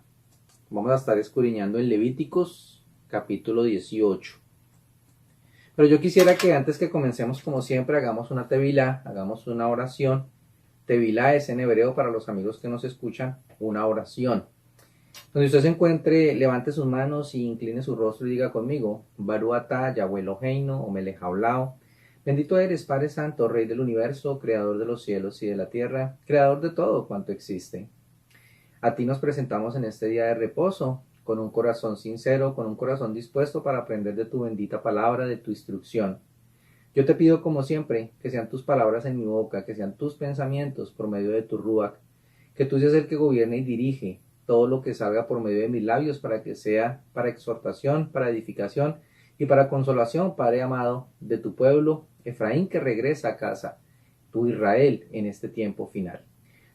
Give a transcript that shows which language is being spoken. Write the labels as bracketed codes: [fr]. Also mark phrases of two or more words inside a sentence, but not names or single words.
[es] Vamos a estar escudriñando en Levíticos capítulo 18. Pero yo quisiera que antes que comencemos, como siempre, hagamos una tevilá, hagamos una oración. Tevilá es en hebreo, para los amigos que nos escuchan, una oración. Donde usted se encuentre, levante sus manos y incline su rostro y diga conmigo: [he] ברוך אתה יהוה אלוהינו ה מלך העולם. [es] Bendito eres, Padre Santo, Rey del universo, Creador de los cielos y de la tierra, Creador de todo cuanto existe. A ti nos presentamos en este día de reposo, con un corazón sincero, con un corazón dispuesto para aprender de tu bendita palabra, de tu instrucción. Yo te pido, como siempre, que sean tus palabras en mi boca, que sean tus pensamientos por medio de tu Ruach, que tú seas el que gobierne y dirige todo lo que salga por medio de mis labios, para que sea para exhortación, para edificación y para consolación, Padre amado, de tu pueblo, Efraín, que regresa a casa, tu Israel, en este tiempo final.